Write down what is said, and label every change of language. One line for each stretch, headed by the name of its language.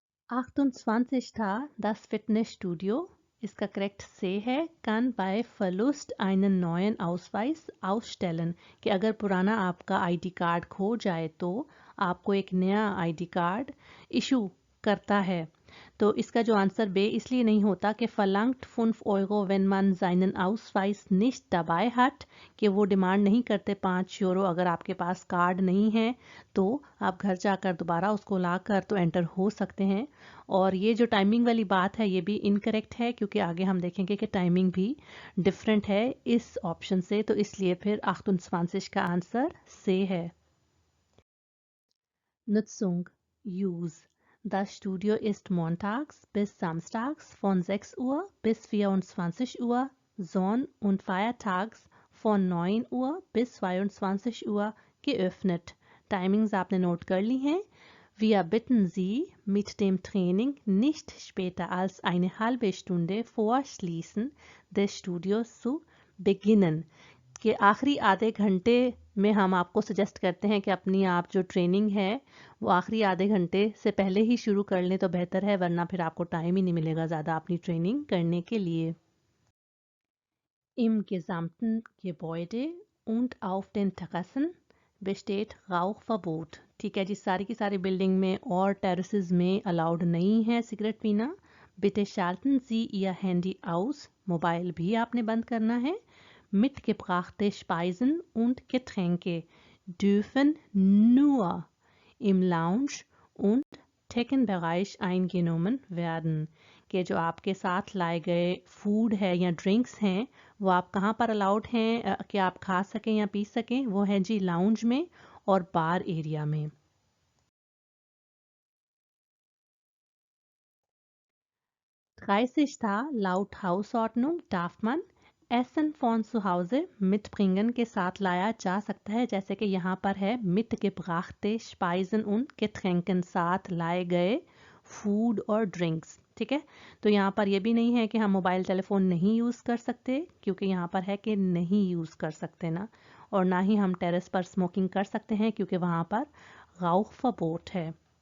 German: 28 था das Fitnessstudio।
Hindi: इसका correct से है
German: kann bei Verlust einen neuen Ausweis ausstellen।
Hindi: कि अगर पुराना आपका आईडी कार्ड खो जाए तो आपको एक नया आईडी कार्ड इशू करता है। तो इसका जो आंसर बे इसलिए नहीं होता कि
German: verlangt 5 Euro wenn man seinen Ausweis nicht dabei hat,
Hindi: कि वो डिमांड नहीं करते 5 यूरो अगर आपके पास कार्ड नहीं है तो आप घर जाकर दोबारा उसको ला कर तो एंटर हो सकते हैं। और ये जो टाइमिंग वाली बात है ये भी इनकरेक्ट है क्योंकि आगे हम देखेंगे कि टाइमिंग भी डिफरेंट है इस ऑप्शन से, तो इसलिए फिर 28 का आंसर से है।
German: Nutzung, Use। Das Studio ist montags bis samstags von 6 Uhr bis 24 Uhr, Sonn- und feiertags von 9 Uhr bis 22 Uhr geöffnet।
Hindi: Timings आपने नोट कर ली हैं।
German: Wir bitten Sie, mit dem Training nicht später als eine halbe Stunde vor Schließen des Studios zu beginnen।
Hindi: कि आखिरी आधे घंटे में हम आपको सजेस्ट करते हैं कि अपनी आप जो ट्रेनिंग है वो आखिरी आधे घंटे से पहले ही शुरू कर लें तो बेहतर है, वरना फिर आपको टाइम ही नहीं मिलेगा ज़्यादा अपनी ट्रेनिंग करने के लिए।
German: Im gesamten Gebäude und auf den Terrassen besteht Rauchverbot।
Hindi: ठीक है जी, सारी की सारी बिल्डिंग में और टेरेसेस में अलाउड नहीं है सिगरेट पीना।
German: Bitte schalten Sie Ihr Handy aus।
Hindi: Mobile भी आपने बंद करना है।
German: Mitgebrachte Speisen und Getränke dürfen nur im Lounge und Theken-Bereich eingenommen werden।
Hindi: कि जो आपके साथ लाए गए फूड है या ड्रिंक्स हैं वो आप कहाँ पर अलाउड हैं कि आप खा सकें या पी सकें, वो है जी लाउंज में और बार एरिया में।
German: 30 था laut Hausordnung darf man
Hindi: एसन फॉन सुहाउसे mitbringen के साथ लाया जा सकता है, जैसे कि यहाँ पर है
German: mitgebrachte Speisen und Getränken,
Hindi: साथ लाए गए फूड और ड्रिंक्स। ठीक है, तो यहाँ पर ये भी नहीं है कि हम मोबाइल टेलीफोन नहीं यूज़ कर सकते, क्योंकि यहाँ पर है कि नहीं यूज़ कर सकते ना, और ना ही हम टेरेस पर स्मोकिंग कर सकते हैं क्योंकि वहाँ पर Rauchverbot है।